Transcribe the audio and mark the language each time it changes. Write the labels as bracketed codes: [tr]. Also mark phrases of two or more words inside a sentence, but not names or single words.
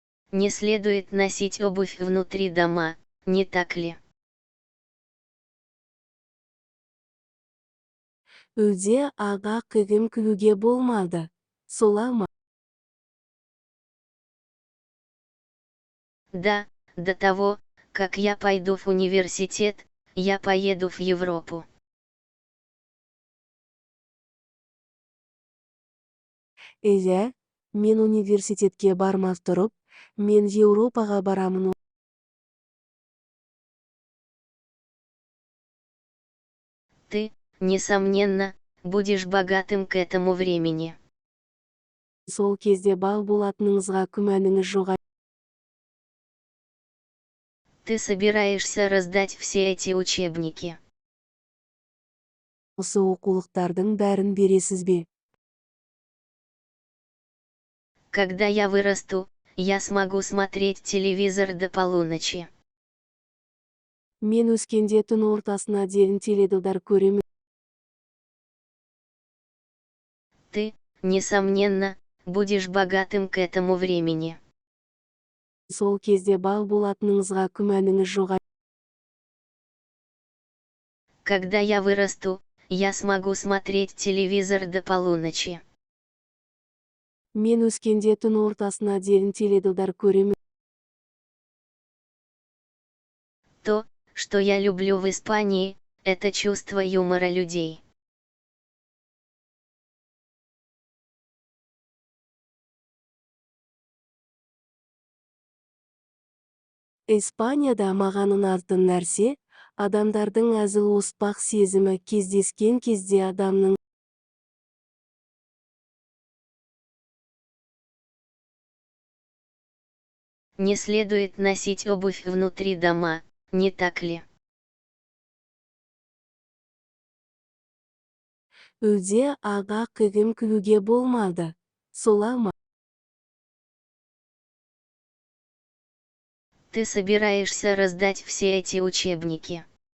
[ru] Не следует носить обувь внутри дома, не так ли? [kk] Үйде аяқ киім киюге болмайды. Солай ма? [ru] Да, до того, как я пойду в университет, я поеду в Европу. [kk] Иә, мен университетке бармас тұрып, мен Еуропаға барамын. [ru] Ты, несомненно, будешь богатым к этому времени. [kk] Сол кезде бал болатыныңызға күмәніңіз жоқ. [ru] Ты собираешься раздать все эти учебники. [kk] Осы оқулықтардың бәрін бересіз бе? [ru] Когда я вырасту, я смогу смотреть телевизор до полуночи. [kk] Мен өскенде түн ортасына дейін теледидар көремін. [ru] Ты, несомненно, будешь богатым к этому времени. [kk] Сол кезде бал болатыныңызға күмәніңіз жоқ. [ru] Когда я вырасту, я смогу смотреть телевизор до полуночи. [kk] Мен өскенде түн ортасына дейін теледидар көремін. [ru] То, что я люблю в Испании, это чувство юмора людей. [kk] Испанияда маған ұнайтын нәрсе, адамдардың әзіл-оспақ сезімі. Кездескен кезде адамның [ru] Не следует носить обувь внутри дома, не так ли? [kk] Үйде аяқ киім киюге болмайды. Солай ма? [ru] Ты собираешься раздать все эти учебники.